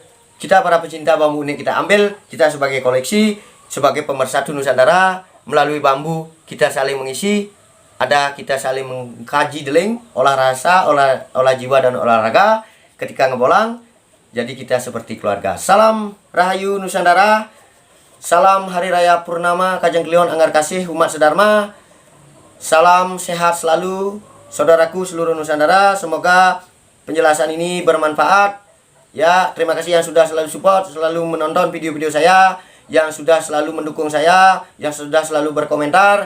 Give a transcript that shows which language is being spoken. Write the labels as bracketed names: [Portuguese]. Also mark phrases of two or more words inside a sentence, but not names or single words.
[Indonesian] Kita para pecinta bambu unik kita ambil, kita sebagai koleksi, sebagai pemersatu Nusantara. Melalui bambu kita saling mengisi, kita saling mengkaji deling, olah rasa, olah jiwa dan olahraga ketika ngebolang. Jadi kita seperti keluarga. Salam Rahayu Nusantara. Salam Hari Raya Purnama Kajang Kliwon Anggar Kasih Umat Sedharma. Salam sehat selalu saudaraku seluruh Nusantara. Semoga penjelasan ini bermanfaat. Ya, terima kasih yang sudah selalu support, selalu menonton video-video saya, yang sudah selalu mendukung saya, yang sudah selalu berkomentar.